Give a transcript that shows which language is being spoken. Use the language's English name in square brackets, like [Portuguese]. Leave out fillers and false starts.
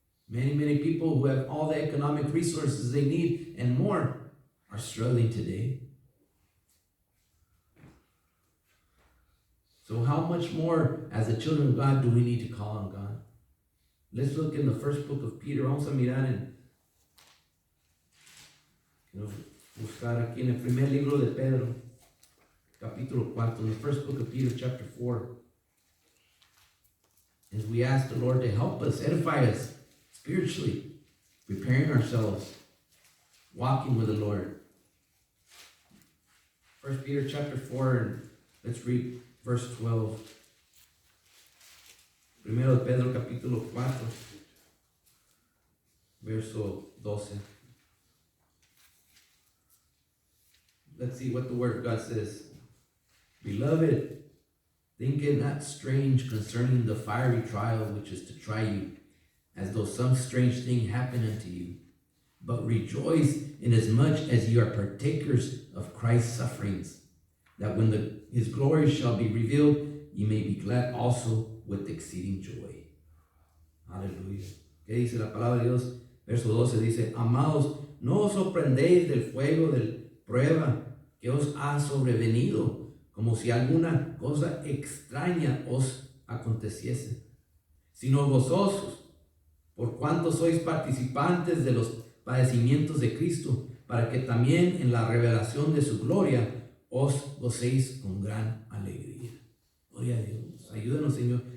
[English] Many people who have all the economic resources they need and more are struggling today. So how much more as the children of God do we need to call on God? Let's look in the first book of Peter. [Spanish] Vamos a mirar buscar aquí en el primer libro de Pedro, capítulo 4, [English] in the first book of Peter, chapter 4. As we ask the Lord to help us, edify us spiritually, preparing ourselves, walking with the Lord. 1 Peter chapter 4, and let's read verse 12. [Spanish] Primero de Pedro capítulo 4, verso 12. [English] Let's see what the Word of God says. Beloved, think it not strange concerning the fiery trial which is to try you, as though some strange thing happened unto you. But rejoice inasmuch as you are partakers of Christ's sufferings, that when his glory shall be revealed, ye may be glad also with exceeding joy. [Spanish] Aleluya. ¿Qué dice la palabra de Dios? Verso 12 dice, amados, no os sorprendéis del fuego de prueba que os ha sobrevenido, como si alguna cosa extraña os aconteciese, sino gozosos, por cuanto sois participantes de los padecimientos de Cristo, para que también en la revelación de su gloria os gocéis con gran alegría. Gloria a Dios. Ayúdanos, Señor.